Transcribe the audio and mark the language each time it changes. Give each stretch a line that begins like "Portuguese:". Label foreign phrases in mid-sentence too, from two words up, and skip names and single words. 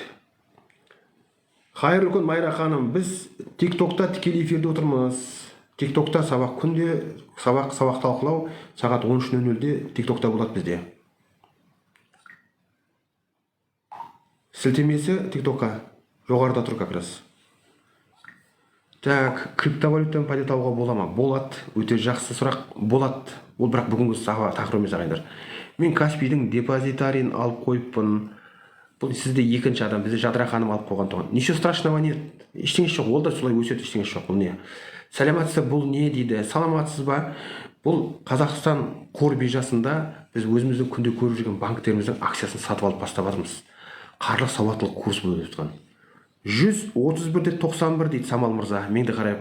Kazakh: Қайырлы күн, Майра ханым. Біз TikTok-та тікелей эфирде отырмыз. TikTok-та сабақ күнде, сабақ талқылау сағат 13:00-де TikTok-та болады бізде. Сілтемесі TikTok-қа жоғарыда тұр
Russian: как раз.
Kazakh: Так, криптовалютаны пайда табуға бола ма? Болады. Өте жақсы сұрақ. Болады. Ол бірақ бүгінгі тақырып емес ағайындар. Мен Каспидің депозитарийін алып қойыппын. Бұл сізде екінші адам, бізде Жадыра ханым алып қойған тұғын.
Russian: Ничего страшного нет.
Kazakh: Ештеңе жоқ. Ол да солай өседі, ештеңе жоқ. Бұл не? Сәлематсыз, бұл не дейді? Саламатсыз ба? Бұл Қазақстан қор биржасында біз өзіміздің күнде көріп жүрген банктеріміздің акциясын сатып алып бастап жатырмыз. Қаржылық сауаттылық курс болып жатқан. 131-де 91 дейді Самал мырза. Менде қарай.